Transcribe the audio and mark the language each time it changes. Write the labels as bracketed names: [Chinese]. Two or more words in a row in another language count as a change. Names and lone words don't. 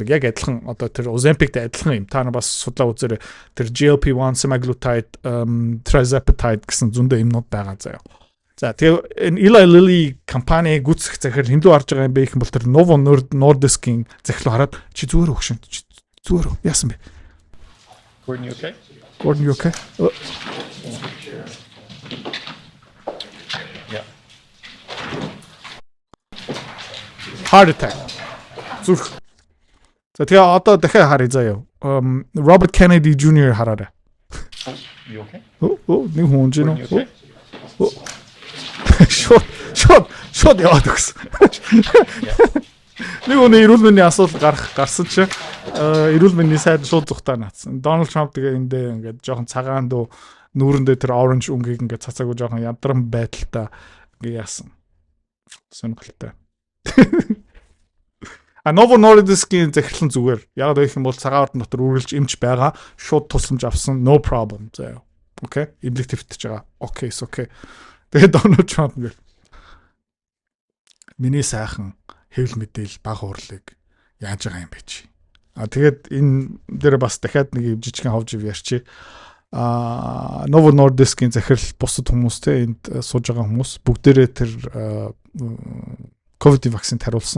[Mongolian] Яг адилхан одоо тэр Ozempicтэй адилхан юм. Та нар бас судлаа үзээрэй. Тэр GLP-1, semaglutide, tirzepatide гэсэн зөндөө юмнууд байгаа заяа. За тэгээ энэ Eli Lilly компани гүйцэх захирал хиндүү харж байгаа юм бэ гэх юм бол тэр Novo Nordisk-ийн захирал хараад чи зүгээр өгшин. Зүгээр үү? Яасан бэ? [English] Gordon, you okay? Gordon, you okay? Yeah. Heart attack. [Mongolian] Зүрх. За тэгээ одоо дахиад харъя заяа. Robert Kennedy Jr. хараарай. [English] You okay? [Mongolian] Нэг хүн жин [English] Gordon, you [Mongolian] үү? [English] okay? [Mongolian] Шот яваад өгсөн. Нэг өнөө эрүүл мэндийн асуудал гарсан чи эрүүл мэндийн сайд шууд зүхтаа наацсан. Donald Trump тэгээ эндээ ингээд жоохон цагаан дөө нүүрэндээ тэр orange өнгийг ингээд цацаагүй жоохон ядран байдалтай ингээд яасан. Сонирхолтой. Novo Nordisk-ийн захирлан зүгээр. Яг гэх юм бол цагаан ордон дотор үргэлж эмч байгаа. Шууд тусламж авсан. [English] No problem. [Mongolian] Заяа. Окей. Имлэг твитж байгаа. Окей, окей. Тэгээд Donald Trump гэх. Миний сайхан хэвлэл мэдээл баг хурлыг яаж байгаа юм бэ чи. Тэгээд энэ дээр бас дахиад нэг жижигхэн ховж ярьчих. Novo Nordisk-ийн захирал бусад хүмүүстэй энд сууж байгаа хүмүүс бүгдээрээ тэр ковид вакцины хариулсан.